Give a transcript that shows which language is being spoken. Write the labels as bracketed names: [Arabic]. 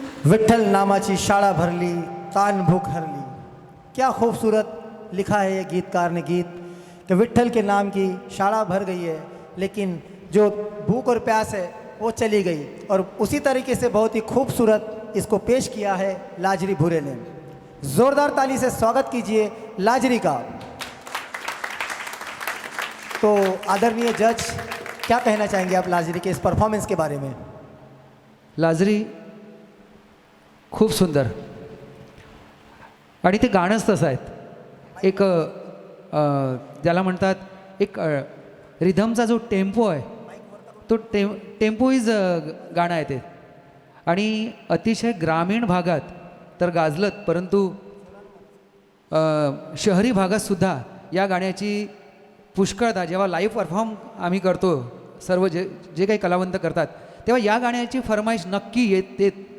[Marathi] विठ्ठल नामाची शाळा भरली, तान भूख हरली। [Hindi] क्या खूबसूरत लिखा है ये गीतकार ने गीत कि विठ्ठल के नाम की शाला भर गई है, लेकिन जो भूख और प्यास है वो चली गई। और उसी तरीके से बहुत ही खूबसूरत इसको पेश किया है लाजरी भूरे ने। ज़ोरदार ताली से स्वागत कीजिए लाजरी का। तो आदरणीय जज, क्या कहना चाहेंगे आप लाजरी के इस परफॉर्मेंस के बारे में? [Marathi] लाजरी खूप सुंदर आणि ते गाणंच तसं आहेत। एक ज्याला म्हणतात एक रिधमचा जो टेम्पो आहे तो टेम्पो इज गाणं आहे ते, आणि अतिशय ग्रामीण भागात तर गाजलत, परंतु शहरी भागातसुद्धा या गाण्याची पुष्कळता जेव्हा लाईव्ह परफॉर्म आम्ही करतो, सर्व जे काही कलावंत करतात, तेव्हा या गाण्याची फरमाईश नक्की येते।